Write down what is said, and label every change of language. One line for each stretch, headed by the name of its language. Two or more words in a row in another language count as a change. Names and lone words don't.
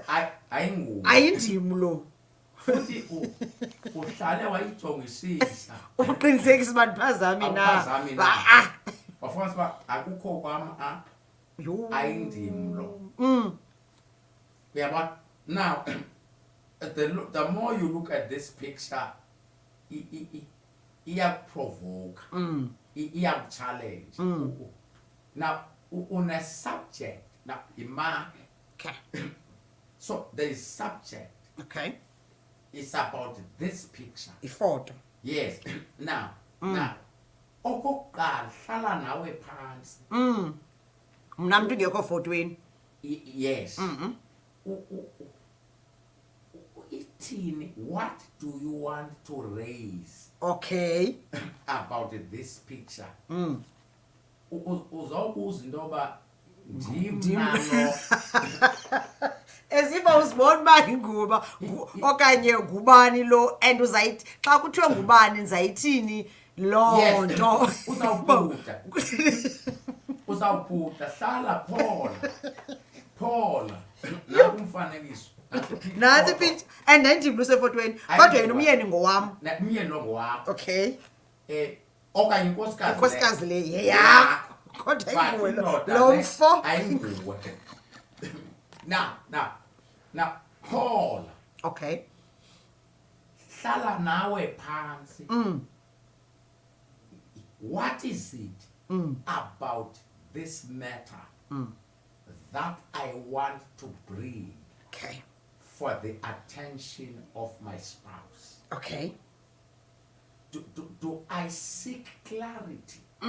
Xhosa: ayinguwe. ayindim lo. Futhi uhlale wayijongisisa. Uqinisekisa uba ndiphazami na. Awuphazami na. Wafumana siba akukho kwam Yo. ayindim lo. Uyabona?
English: Now the more you look at this picture, provoke, challenge. Now, on a subject, now, Okay. so the subject Okay. is about this picture.
Xhosa: Ifoto.
English: Yes. Now,
Xhosa: okokuqala hlala nawe phansi. Mna mntu ngekho fotweni.
English: Yes. What do you want to raise Okay. about this picture?
Xhosa: Uzawubuza into yoba ndimnalo.
English: As if
Xhosa: awuzibona uba inguba okanye ngubani lo and uzayithi xa kuthiwe ngubani ndizayithini loo nto. Uzawubhuda hlala phola nakumfanekiso. Nansi picture and ndim lusefotweni kodwa yena umyeni ngowam. Umyeni lo ngowakho.
English: Okay.
Xhosa: Okanye inkosikazi. Inkosikazi le yakho. Kodwa inguwe lo mfo. Ayinguwe.
English: Now,
Xhosa: phola.
English: Okay.
Xhosa: Hlala nawe phansi.
English: What is it about this matter that I want to bring for the attention of my spouse? Okay. Do I seek clarity?